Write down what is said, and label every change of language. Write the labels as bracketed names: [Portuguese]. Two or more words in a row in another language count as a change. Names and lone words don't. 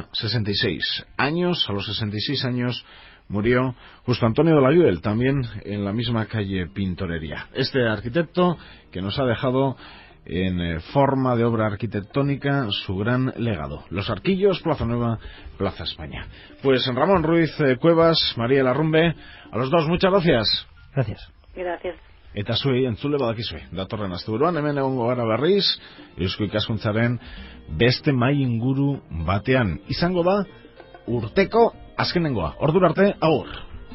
[Spanish] 66 años, a los 66 años murió Justo Antonio de Layuel, también en la misma calle Pintorería. Este arquitecto que nos ha dejado en forma de obra arquitectónica su gran legado. Los Arquillos, Plaza Nueva, Plaza España. Pues Ramón Ruiz Cuevas, María Larrumbe, a los dos muchas gracias. Gracias. Gracias. [Basque] Eta zuei entzule badakizue. Datorren asteburuan hemen egongo gara berriz, Eusko Ikaskuntzaren beste mai inguru batean. Izango da urteko azkenengoa. Ordura arte, agur.